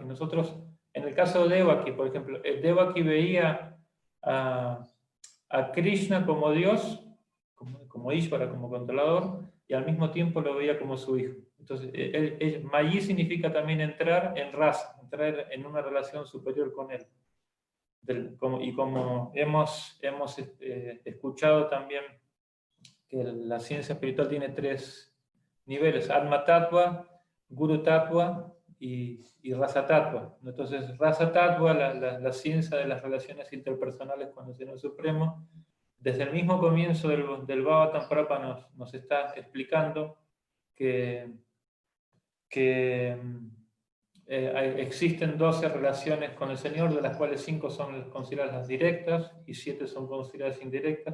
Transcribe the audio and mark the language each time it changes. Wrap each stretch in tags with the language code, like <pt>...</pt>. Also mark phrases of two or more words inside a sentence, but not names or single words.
<es>Nosotros, en el caso de Devaki, por ejemplo, Devaki veía a Krishna como Dios, como Ishvara, como controlador, y al mismo tiempo lo veía como su hijo. Entonces, Mayi significa también entrar en rasa, entrar en una relación superior con él. Y como hemos escuchado también que la ciencia espiritual tiene 3 niveles:</es> <sa>Atma Tattva, Guru Tattva y Rasa Tattva. Entonces, Rasa Tattva,</sa> <es>la ciencia de las relaciones interpersonales con el Señor Supremo, desde el mismo comienzo del Bhagavatam Prabhupada nos está explicando que existen 12 relaciones con el Señor, de las cuales 5 son consideradas las directas y 7 son consideradas indirectas.</es>